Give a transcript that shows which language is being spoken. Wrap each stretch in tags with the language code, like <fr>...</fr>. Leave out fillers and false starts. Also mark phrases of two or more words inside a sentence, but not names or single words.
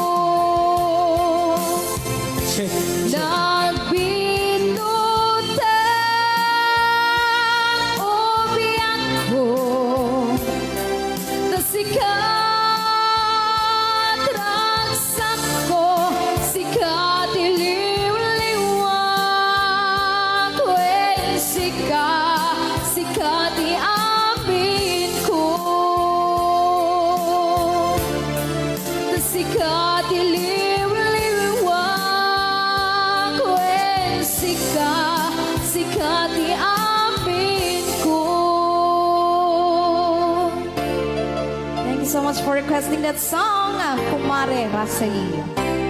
<ilo>Nagbitutan o biyak ko sa sikat ransak ko, sikat iliw-liwang kwen sikat di amin ko. Sikat iliw-liwang kwen sikat di amin ko.</ilo> <en>Thank you so much for requesting that song, Kumare Racely.</en>